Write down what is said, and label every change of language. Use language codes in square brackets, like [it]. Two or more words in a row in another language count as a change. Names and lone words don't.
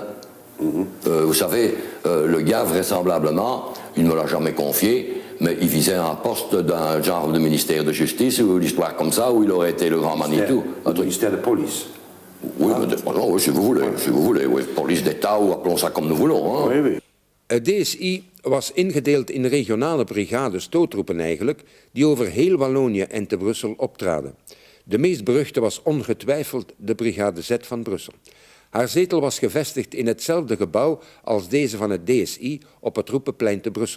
[fr] Vous savez, le gars, vraisemblablement, il ne me l'a jamais confié, mais il visait un poste d'un genre de ministère de justice ou l'histoire comme ça, où il aurait été le grand Manitou. Le ministère de police. Oui, oui, si vous voulez, oui. Police d'État, ou appelons ça comme nous voulons. Hein. Oui, oui. [nl] Het DSI was ingedeeld in regionale brigades stoottroepen eigenlijk, die over heel Wallonië en te Brussel optraden. De meest beruchte was ongetwijfeld de Brigade Z van Brussel. Haar zetel was gevestigd in hetzelfde gebouw als deze van het DSI op het Roepenplein te Brussel.